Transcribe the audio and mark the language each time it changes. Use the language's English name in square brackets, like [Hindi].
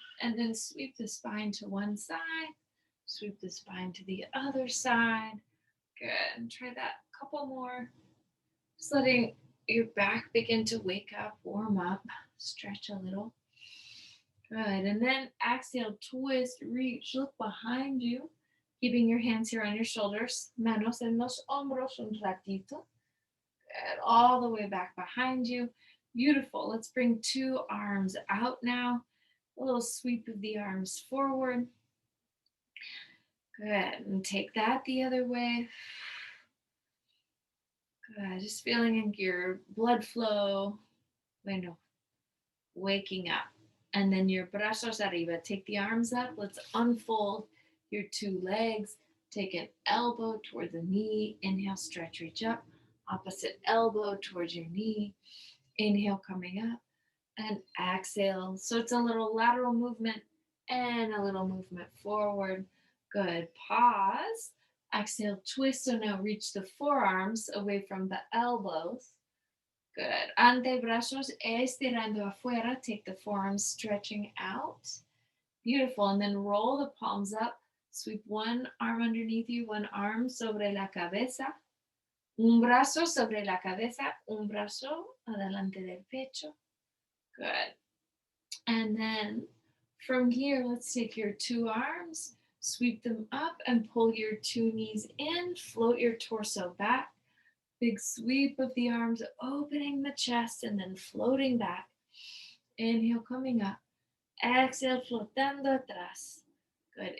[English] And then sweep the spine to one side. Sweep the spine to the other side. Good. And try that a couple more. Just letting your back begin to wake up, warm up, stretch a little. Good. And then exhale, twist, reach, look behind you, keeping your hands here on your shoulders. [Spanish] Manos en los hombros un ratito. [English] Good. All the way back behind you. Beautiful. Let's bring two arms out now. A little sweep of the arms forward. Good. And take that the other way. Good. Just feeling your blood flow. [Spanish] Bueno. [English] Waking up. And then your [Spanish] brazos arriba. [English] Take the arms up. Let's unfold your two legs. Take an elbow toward the knee. Inhale, stretch, reach up. Opposite elbow towards your knee. Inhale, coming up. And exhale. So it's a little lateral movement and a little movement forward. Good. Pause. Exhale, twist. So now reach the forearms away from the elbows. Good. [Spanish] Antebrazos estirando afuera. [English] Take the forearms stretching out. Beautiful. And then roll the palms up. Sweep one arm underneath you, one arm [Spanish] sobre la cabeza. Un brazo sobre la cabeza, un brazo adelante del pecho. [English] Good. And then from here, let's take your two arms, sweep them up and pull your two knees in, float your torso back. Big sweep of the arms, opening the chest and then floating back. Inhale, coming up. Exhale, [Spanish] flotando atrás. [English] Good.